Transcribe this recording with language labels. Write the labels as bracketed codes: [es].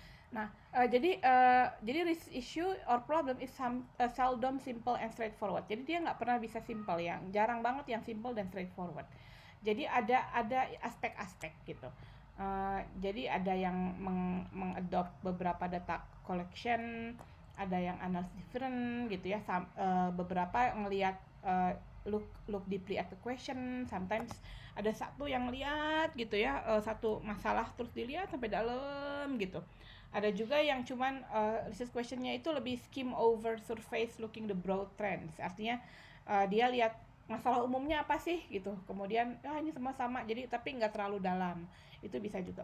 [id] Nah, jadi [en] risk issue or problem is seldom simple and straightforward. [id] Jadi dia nggak pernah bisa simple, yang jarang banget yang simple dan straightforward. Jadi ada aspek-aspek gitu. Jadi ada yang mengadopt beberapa data collection, ada yang analysis different gitu ya. Beberapa ngelihat [en] look deeply at the question. [id] Sometimes ada satu yang lihat gitu ya, satu masalah terus dilihat sampai dalam gitu. Ada juga yang cuman research questionnya itu lebih [en] skim over surface looking the broad trends. [id] Artinya dia lihat masalah umumnya apa sih gitu. Kemudian ini semua sama, jadi tapi nggak terlalu dalam. Itu bisa juga.